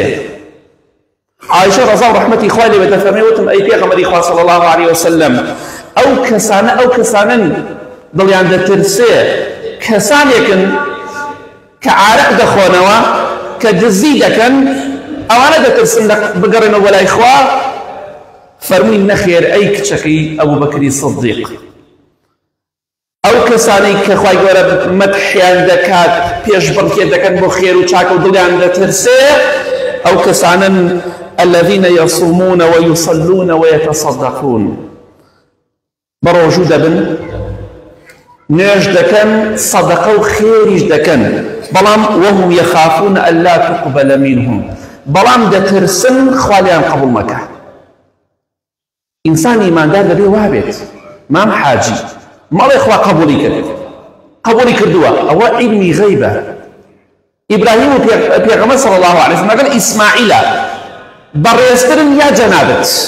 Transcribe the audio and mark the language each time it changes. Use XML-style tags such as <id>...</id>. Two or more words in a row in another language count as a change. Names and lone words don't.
<ckb>عایشە ڕەزا و ڕەحمەتی خوای لێ بێ دەفەرمێ، وتم ئەی پێغەمبەری خوا</ckb> <ar>صلی الله علیه وسلم،</ar> <ckb>ئەو کەسانن دڵیان دەترسێ کەسانێکن کە عارق دەخۆنەوە، کە دزی دەکەن، ئەوانە دەترسن بگەڕێنەوە بەلای خوا. فەرمووی نەخێر ئەی کچەکەی ئەبوو بەکری سیدیق، ئەو کەسانەی کە خوای گەورە مەدحیان دەکات، پێشبڕکێ دەکەن بۆ خێر و چاکە و دڵیان دەترسێ، ئەو کەسانن</ckb> <ar>الذين يصومون ويصلون ويتصدقون،</ar> <ckb>بەڕۆژوو دەبن، نوێژ دەکەن، سەدەقە و خێریش دەکەن، بەڵام</ckb> <ar>وهم يخافون ألا تقبل منهم،</ar> <ckb>بەڵام دەترسن خوا لێیان قبول مەکە. ئینسان ئیماندار دەبێ وابێت. مام حاجی مەڵێ خوا قبولی کرد، قبولی کردووە، ئەوە عیلمی غەیبە. ئیبراهیم و پێغەمبەر</ckb> <ar>صلی الله علیه وسلم</ar> <ckb>لەگەڵ ئیسماعیلە بەڕێزترن یا جەنابەت؟</ckb>